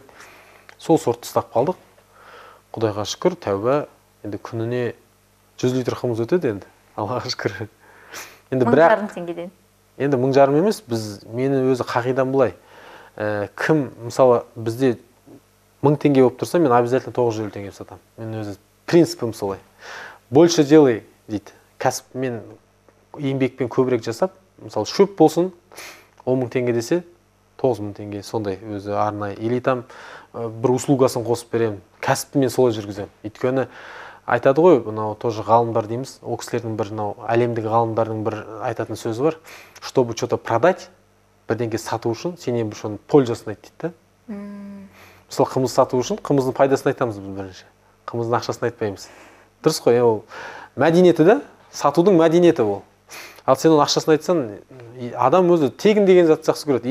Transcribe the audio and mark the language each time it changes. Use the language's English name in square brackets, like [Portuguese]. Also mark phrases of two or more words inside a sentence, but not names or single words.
[Kazakh] Сол сортты ұстап қалдық. Құдайға шүкір, тәуба, енді күніне 100 литр қымыз өтеді енді. Аллаға шүкір. Енді 1,5 теңгеден. Енді 1,5 емес, мені өзі қағидам былай. Кім, мысалы, бізде 1000 теңге болып тұрса, мен обязательно 950 теңге сатамын. Мен өзі принципім солай. [Russian] Больше делай, [Kazakh] дейді. Кәсіп мен еңбекпен көбірек жасап, мысалы, шөп болсын, 10.000 теңге десе, 9.000 теңге, сондай өзі арнайы. [Russian] Или там [Kazakh] бір услугасын қосып беремін. Кәсіпті мен солай жүргіземін. Өйткені айтады ғой, мынау тоже ғалымдар дейміз. Ол кісілердің бір әлемдік ғалымдардың бір айтатын сөзі бар. [Russian] Чтобы что-то продать, [Kazakh] бірдеңке сату үшін, сенен бір пользасын айт дейді. Мысалы, қымыз сату үшін қымыздың пайдасын айтамыз біз бірінші. Қымыздың ақшасын айтпаймыз. Дұрыс қой, ол мәдениеті да, сатудың мәдениеті ол. Ал сен оның ақшасын айтсаң, адам өзі тегін деген зат жақсы көреді.